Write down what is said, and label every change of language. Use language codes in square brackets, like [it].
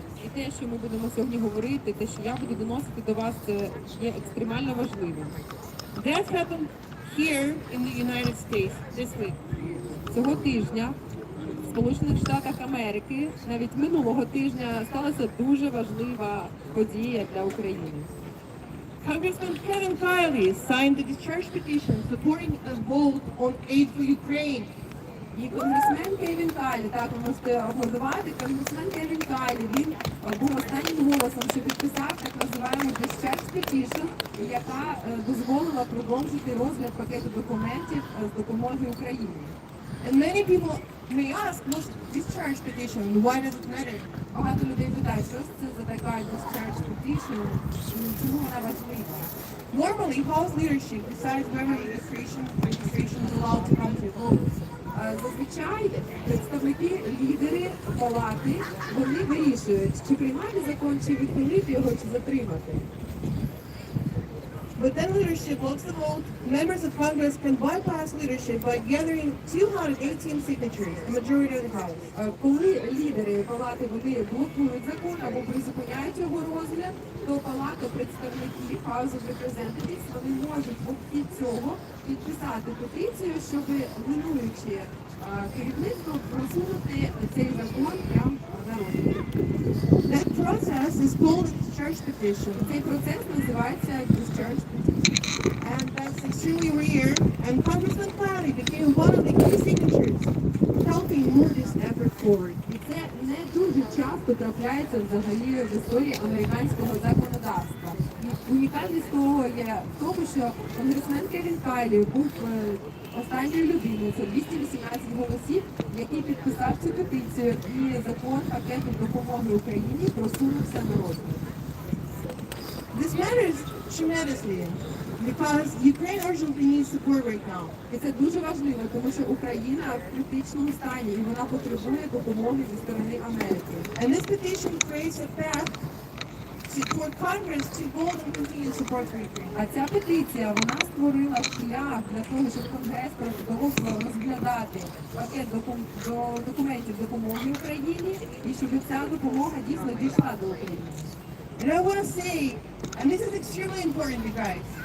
[uk] І те, що ми будемо сьогодні говорити, те, що я буду доносити до вас, це є екстремально важливим. [en] That happened here in the United States this week. [uk] Цього тижня в Сполучених Штатах Америки, навіть минулого тижня, сталася дуже важлива подія для України. [en] Congressman Kevin Kiley signed the discharge petition supporting a vote on aid for Ukraine. [uk] І конгресмен Кевін Кайлі, так ви можете аплодувати, конгресмен Кевін Кайлі, він був останнім голосом, що підписав так називаємо discharge petition, яка дозволила продовжити розгляд пакету документів з допомоги Україні. [en] And many people may ask, what's discharge petition? Why does it matter? [uk] Багато людей питають, що ж це за така discharge petition, і чому вона важлива? [en] Normally, House leadership decides whether registration is allowed to come to a vote. [uk] Зазвичай представники, лідери палати, вони вирішують, чи приймати закон, чи відхилити його, чи затримати. [en] But then leadership looks the vote. Members of Congress can bypass leadership by gathering 218 signatures, the majority of the House. [uk] Коли лідери палати вони блокують закон або призупиняють його розгляд, то палата представників House of Representatives, вони можуть від цього підписати петицію, щоб минуючи керівництво просунути цей закон прямо на розгляд. [en] That process is called discharge petition. [uk] Цей процес називається discharge petition. [en] And that's extremely rare. And Congressman Cloudy became one of the key signatures helping move this effort forward. [uk] І це не дуже часто трапляється взагалі в історії американського законодавства. І унікальність того є в тому, що конгресмен Кевін Кайлі був останньою людиною, це 218 голосів, який підписав цю петицію, і закон пакету допомоги Україні просунувся на розгляд. [en] This matters tremendously because Ukraine urgently needs support right now. [uk] І це дуже важливо, тому що Україна в критичному стані, і вона потребує допомоги зі сторони Америки. [en] And this petition creates a path for Congress to vote and continue support for Ukraine. [uk] А ця петиція, вона створила шлях для того, щоб Конгрес продовжував розглядати пакет документів допомоги Україні, і щоб ця допомога дійсно дійшла до України. [en] And I want to say, and this is extremely important, you guys.